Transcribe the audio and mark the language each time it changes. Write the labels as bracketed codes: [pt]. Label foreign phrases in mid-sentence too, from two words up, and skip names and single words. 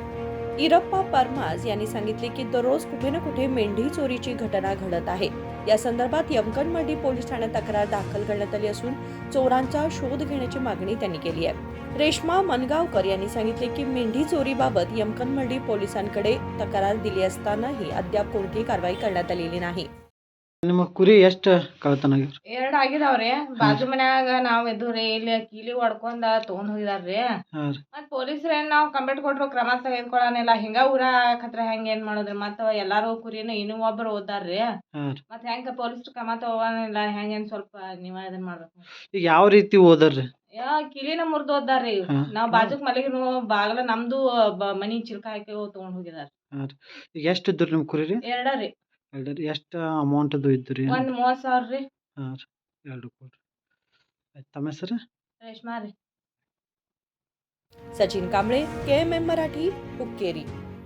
[mr] इरप्पा परमाज यांनी सांगितले की दररोज कुठे ना कुठे मेंढी चोरीची घटना घडत आहे. या संदर्भात यमकणमर्डी पोलीस ठाण्यात तक्रार दाखल करण्यात आली असून चोरांचा शोध घेण्याची मागणी त्यांनी केली आहे. रेश्मा मनगावकर यांनी सांगितले की मेंढी चोरीबाबत यमकणमर्डी पोलिसांकडे तक्रार दिली असतानाही अद्याप कोणतीही कारवाई करण्यात आलेली नाही. [kn] ನಿಮ್ಮ ಕುರಿ ಎಷ್ಟು ಕಳ್ತನ ಆಗ್ಯಾವ್ರಿ? 2 ಆಗಿದಾವ್ರಿ. ಬಾಜು ಮನ್ಯಾಗ ನಾವ್ ಇದ್ದುರಿ ಇಲ್ಲಿ ಕೀಲಿ ಹೊಡ್ಕೊಂಡ ತಗೊಂಡ್ ಹೋಗಿದಾರ್ರಿ. ಹಾಂ ರೀ. ಮತ್ತ್ ಪೊಲೀಸ್ರೇನ್ ನಾವ್ ಕಂಪ್ಲೇಂಟ್ ಕೊಟ್ರು ಕ್ರಮ ತೆಗೆದುಕೊಳ್ಳಾನಿಲ್ಲ. ಹಿಂಗ ಊರಾಕತ್ರ ಹೆಂಗ್ ಏನ್ ಮಾಡೋದ್ರಿ? ಮತ್ತ್ ಎಲ್ಲಾರು ಕುರಿನ ಇನ್ನೂ ಒಬ್ರು ಓದ್ದಾರ್ರಿ. ಹಾಂ ರೀ. ಮತ್ತ್ ಹೆಂಗ್ ಪೊಲೀಸ್ರು ಕ್ರಮ ತಗೋನಿಲ್ಲ ಹೆಂಗೇನ್ ಸ್ವಲ್ಪ ನೀವ ಇದನ್ ಮಾಡ್ಬೇಕು. ಈಗ ಯಾವ ರೀತಿ ಹೋದರ್ರಿ? ಕಿಲಿನ ಮುರ್ದ್ ಓದ್ದಾರ್ರಿ. ಹಾಂ. ನಾವ್ ಬಾಜುಕ್ ಮಲಗಿನು ಬಾಗಲ ನಮ್ದು ಮನಿ ಚಿಲ್ಕ ಹಾಕಿ ತಗೊಂಡ್ ಹೋಗಿದಾರ. ಹಾಂ ರೀ. ಈಗ ಎಷ್ಟು ಇದ್ದುರಿ ನಿಮ್ಮ ಕುರಿ ರೀ? 2 ರೀ. ಎರಡು ರೀ. ಎಷ್ಟು ಅಮೌಂಟ್ದು ಇದ್ದುರಿ? ಒಂದ್ 30,000 ರೀ. ಹಾಂ ರೀ. 2 ಕೊಡ್ರಿ. ಆಯ್ತು. ತಮ್ಮ ಹೆಸರು? ರೇಷ್ಮಾ ರೀ. [mr] सचिन कांबळे, KMM मराठी, हुक्केरी.